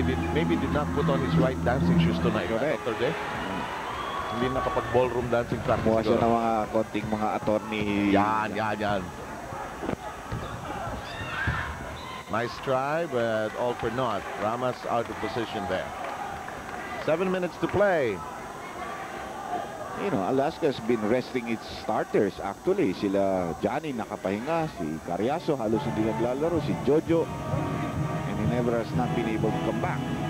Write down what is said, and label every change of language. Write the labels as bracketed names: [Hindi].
[English] Maybe did not put on his right dancing shoes tonight. Correct. [Filipino] Saturday. Hindi nakapag ballroom dancing practice. Buha siya ng mga konting mga attorney. Yan. [English] Nice try, but all for naught. Ramos out of position there. 7 minutes to play You know, Alaska has been resting its starters. Actually, [Filipino] sila Johnny nakapahinga, si Carriazo halos hindi naglalaro, si Jojo, [English] and Ginebra has not been able to come back.